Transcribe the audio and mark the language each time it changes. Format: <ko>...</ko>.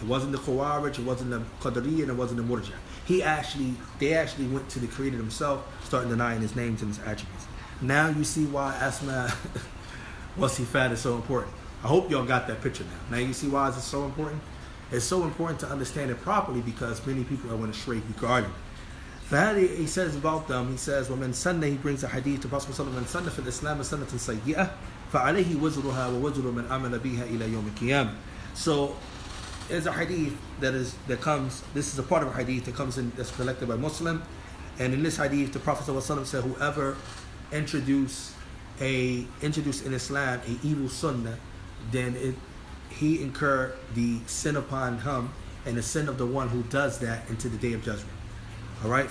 <en>It wasn't the Khawarij, it wasn't the Qadariyya, and it wasn't the Murji'ah. They actually went to the Creator Himself, starting denying His names and His attributes. Now you see why Asma wa Sifat is so important. I hope y'all got that picture now. Now you see why it's so important? It's so important to understand it properly because many people are going to stray regarding it. He says about them, he says,</en> <ar>وَمَنْ سَنَّ,</ar> <en>he brings a hadith to Prophet ﷺ,</en> <ar>مَنْ سَنَّ فِي الْإِسْلَامِ سَنَّةً سَيِّئَةً فَعَلَيْهِ وَزْرُهَا وَوَزْرُ مَنْ عَمَلَ بِهَا إِلَى يَوْمِ الْقِيَامَةِ.</ar> <en>So there's a hadith that comes, this is a part of a hadith that comes in, that's collected by Muslim. And in this hadith, the Prophet ﷺ said, whoever introduced introduced in Islam a evil sunnah, then he incurred the sin upon him and the sin of the one who does that into the day of judgment. All right.</en>